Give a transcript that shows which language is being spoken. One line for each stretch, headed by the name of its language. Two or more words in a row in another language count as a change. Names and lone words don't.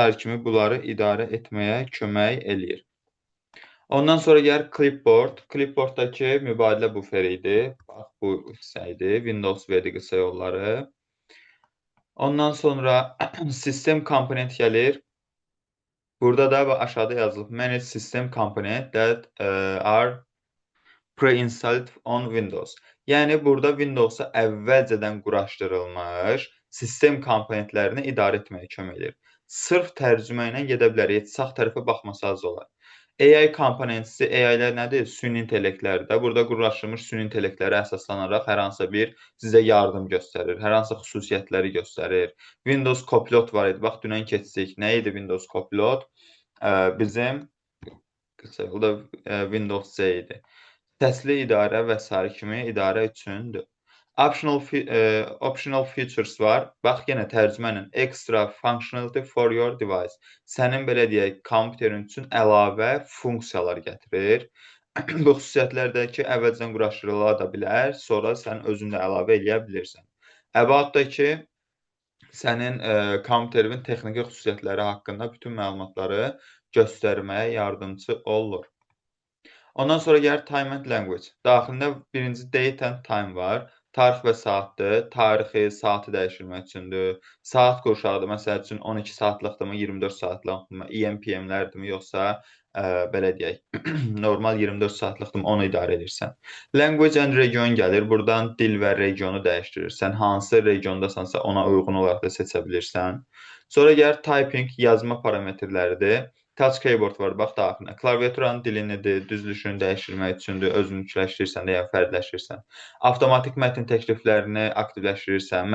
Azerbaijani: kimi bunları idarə etməyə kömək eləyir. Ondan sonra gəlir clipboard. Clipboarddakı mübadilə buferi idi. Bax, bu hissə idi. Windows verdi qısa yolları. Ondan sonra sistem komponent gəlir. Burada da aşağıda yazılıb
English: Manage System Component that are pre-installed on Windows.
Azerbaijani: Yəni, burada Windowsa əvvəlcədən quraşdırılmış sistem komponentlərini idarə etməyə kömək edir. Sırf tərcümə ilə gedə bilərik, sağ tərəfə baxmasanız olar. AI komponentisi, AI-lər nədir? Süni intellektlərdir. Burada quraşdırılmış süni intellektlərə əsaslanaraq hər hansısa bir sizə yardım göstərir, hər hansısa xüsusiyyətləri göstərir. Windows Copilot var idi. Bax, dünən keçdik. Nə idi Windows Copilot? Bizim qısa yolda Windows C idi. Səsli idarə və s. kimi idarə üçündür.
English: Optional features
Azerbaijani: var. Bax, yenə tərcümə ilə
English: extra functionality for your device.
Azerbaijani: Sənin, belə deyək, kompüterin üçün əlavə funksiyalar gətirir. Bu xüsusiyyətlər ki, əvvəlcədən quraşdırıla da bilər, sonra sən özün də əlavə eləyə bilirsən. About da ki, sənin kompüterinin texniki xüsusiyyətləri haqqında bütün məlumatları göstərməyə yardımcı olur. Ondan sonra gəlir
English: time and language.
Azerbaijani: Daxilində birinci
English: date and time
Azerbaijani: var. Tarix və saatdır. Tarixi, saatı dəyişdirmək üçündür. Saat qurşağıdır. Məsəl üçün 12 saatlıqdırmı, 24 saatlıqdırmı, EM-PM'lərdirmi, yoxsa belə deyək, normal 24 saatlıqdırmı, onu idarə edirsən.
English: Language and region
Azerbaijani: gəlir. Buradan dil və regionu dəyişdirirsən. Hansı regiondasansa ona uyğun olaraq da seçə bilirsən. Sonra gəlir typing, yazma parametrləridir.
English: Touch keyboard
Azerbaijani: var, bax daxilində. Klaviaturanın dilinidir, düzülüşünü dəyişdirmək üçündür, özünkiləşdirirsən də, yəni fərdləşdirirsən. Avtomatik mətn təkliflərini aktivləşdirirsən.